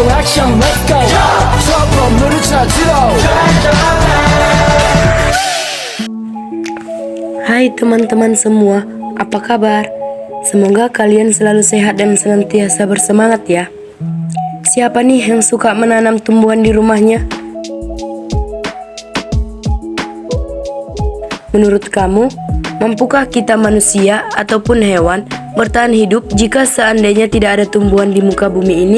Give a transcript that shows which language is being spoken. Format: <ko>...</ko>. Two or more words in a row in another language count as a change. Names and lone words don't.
<en>action, let's go.</en> <ko>저 건물을 찾으러.</ko> <id>Hai teman-teman semua, apa kabar? Semoga kalian selalu sehat dan senantiasa bersemangat ya. Siapa nih yang suka menanam tumbuhan di rumahnya? Menurut kamu, mampukah kita manusia ataupun hewan bertahan hidup jika seandainya tidak ada tumbuhan di muka bumi ini?</id>